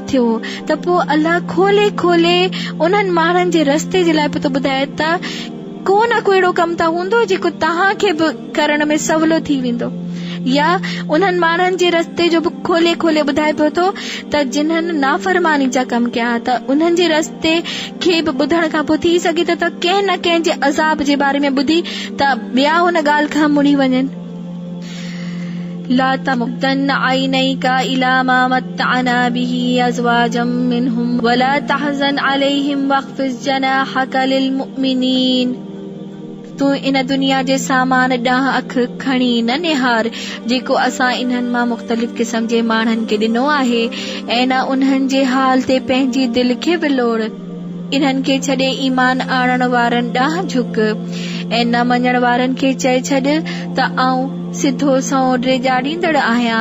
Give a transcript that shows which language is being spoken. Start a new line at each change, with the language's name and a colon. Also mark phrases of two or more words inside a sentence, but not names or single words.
Sindhi: थियो, त पोइ अलाह खोले खोले उन्हनि माण्हुनि जे रस्ते जे लाइ पियो थो ॿुधाए त को न को अहिड़ो कमु त हूंदो जेको तव्हांखे बि करण में सवलो थी वेंदो, या उन्हनि माण्हुनि जे रस्ते जो बि खोले खोले ॿुधाए पियो थो त जिन्हनि नाफ़रमानी जा कम कया त उन्हनि जे रस्ते खे बि ॿुधण खां पोइ थी सघे थो त कंहिं न कंहिं जे अज़ाब जे बारे में ॿुधी त ॿिया हुन ॻाल्हि खां मुड़ी वञनि।
Arabic: لا تمدن عينيك إلى ما متعنا به أزواجا منهم ولا تحزن عليهم واخفض جناحك للمؤمنين.
Sindhi: तूं इन दुनिया जे सामान ॾांहुं अख खणी न निहार जेको असां इन्हनि मां मुख़्तलिफ़ क़िस्म जे माण्हुनि खे ॾिनो आहे, ऐं न उन्हनि जे हाल ते पंहिंजी दिलि खे विलोड़। इन्हनि खे छॾे ईमान आणण वारनि ॾांहुं झुक ऐं न मञण वारनि खे चए छॾ त आऊं सिधो सओं ॾेजाड़ींदड़ आहियां।